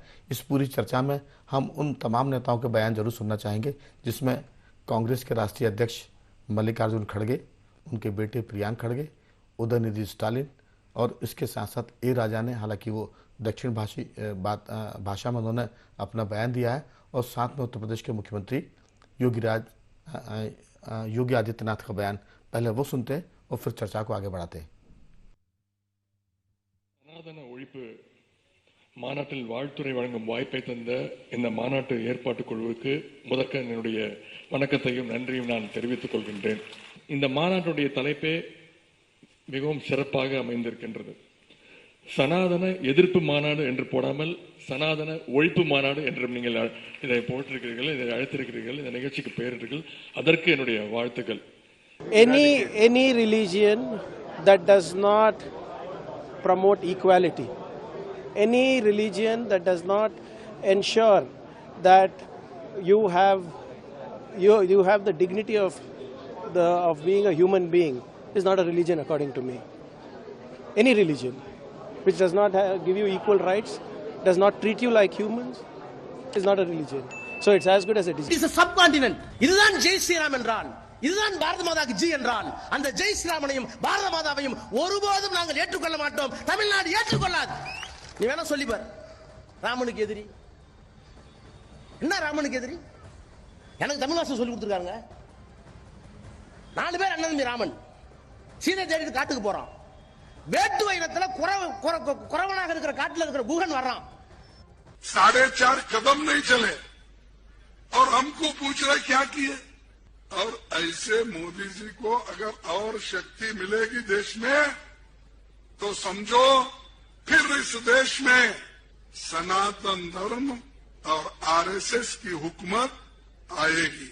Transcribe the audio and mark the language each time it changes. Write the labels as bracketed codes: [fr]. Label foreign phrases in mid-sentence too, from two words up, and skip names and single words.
[hi] इस पूरी चर्चा में हम उन तमाम नेताओं के बयान जरूर सुनना चाहेंगे, जिसमें कांग्रेस के राष्ट्रीय अध्यक्ष मल्लिकार्जुन खड़गे, उनके बेटे प्रियांक खड़गे, उदयनिधि स्टालिन, और इसके साथ साथ ए राजा ने, हालांकि वो दक्षिण भाषा में उन्होंने अपना बयान दिया है, और साथ में उत्तर प्रदेश के मुख्यमंत्री योगी आदित्यनाथ का बयान। पहले वो सुनते हैं और फिर चर्चा को आगे बढ़ाते हैं। [ta] சனாதன ஒழிப்பு மாநாட்டில் வாழ்த்துரை வழங்கும் வாய்ப்பை தந்த இந்த மாநாட்டு ஏற்பாட்டுக் குழுவுக்கு முதற்க என்னுடைய வணக்கத்தையும் நன்றியும் நான் தெரிவித்துக் கொள்கின்றேன். இந்த மாநாட்டுடைய தலைப்பே மிகவும் சிறப்பாக அமைந்திருக்கின்றது. சனாதன எதிர்ப்பு மாநாடு என்று போடாமல் சனாதன ஒழிப்பு மாநாடு என்றும் நீங்கள் இதை போட்டிருக்கிறீர்கள், இதை அழைத்திருக்கிறீர்கள், இந்த நிகழ்ச்சிக்கு பெயரிட்டீர்கள். அதற்கு என்னுடைய வாழ்த்துக்கள். [en] Any religion that does not promote equality, any religion that does not ensure that you have the dignity of being a human being is not a religion according to me. Any religion which does not give you equal rights, does not treat you like humans, is not a religion. So it's as good as it is. It is a subcontinent. [ta] இதுதான் [hi] जय श्रीराम [ta] என்றான், இதுதான் பாரத மாதாக்கு ஜி என்றான். அந்த ஜெய் ஸ்ரீராமனையும் பாரத மாதாவையும் ஒருபோதும் நாங்கள் ஏற்றுக்கொள்ள மாட்டோம். தமிழ்நாடு ஏற்றுக்கொள்ளாது. நீ வேணா சொல்லிப்பார். ராமனுக்கு எதிரி என்ன? ராமனுக்கு எதிரி எனக்கு தமிழ் வாசம் சொல்லி கொடுத்துருக்காங்க. 4 பேர் அண்ணன் தம்பி ராமன். சீதை தேடிட்டு காட்டுக்கு போறான். வேட்டுவ இனத்துல குறவனாக இருக்கிற காட்டுல இருக்கிற குகன் வர்றான். [hi] 4.5 कदम नहीं चले और हमको पूछ रहे क्या किए। और ऐसे मोदी जी को अगर और शक्ति मिलेगी देश में तो समझो फिर इस देश में सनातन धर्म और आरएसएस की हुकूमत आएगी।